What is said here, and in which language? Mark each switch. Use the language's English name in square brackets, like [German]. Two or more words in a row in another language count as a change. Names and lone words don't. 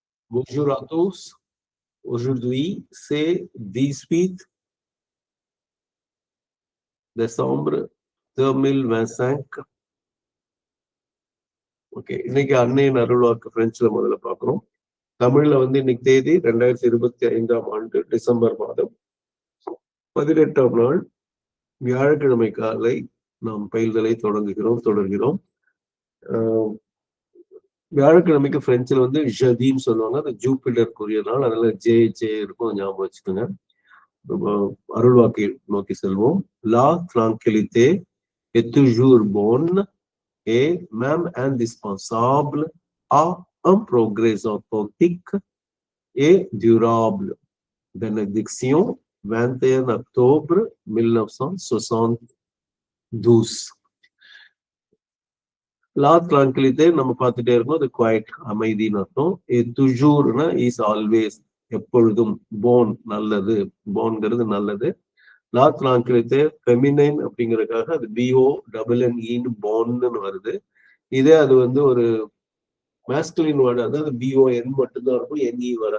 [French] Bonjour à tous. Aujourd'hui, c'est 18 décembre 2025. [Tamil] ஓகே, இன்னைக்கு அன்னையின் அருள்வாக்கு பிரெஞ்சுல முதல்ல பார்க்கிறோம். தமிழ்ல இன்னைக்கு தேதி 2025ஆம் ஆண்டு டிசம்பர் மாதம் 18ஆம் நாள் வியாழக்கிழமை காலை நாம் பயில்தலை தொடர்கிறோம். வியாழக்கிழமைக்கு பிரெஞ்சுல ஜதின்னு சொல்லுவாங்க. அது ஜூபிட்டருக்குரிய நாள். அதனால ஜே இருக்கும், ஞாபகம் வச்சுக்கோங்க. அருள்வாக்கை நோக்கி செல்வோம். [French] La tranquillité est toujours bonne et même indispensable à un progrès authentique et durable. Bénédiction, 21 octobre 1972. La tranquillité [Tamil] நம்ம பார்த்துட்டே இருக்கோம். அது குவைட், அமைதின்னு அர்த்தம். துஜூர்னா [English] is always, [Tamil] எப்பொழுதும். போன், நல்லது. போன்கிறது நல்லது. [French] la tranquillité [Tamil] ஃபெமினைன் அப்படிங்கிறதுக்காக அது BONNE போன்னு வருது. இதே அது ஒரு [English] masculine word, [Tamil] அதாவது BON மட்டும்தான் இருக்கும், NE வராது.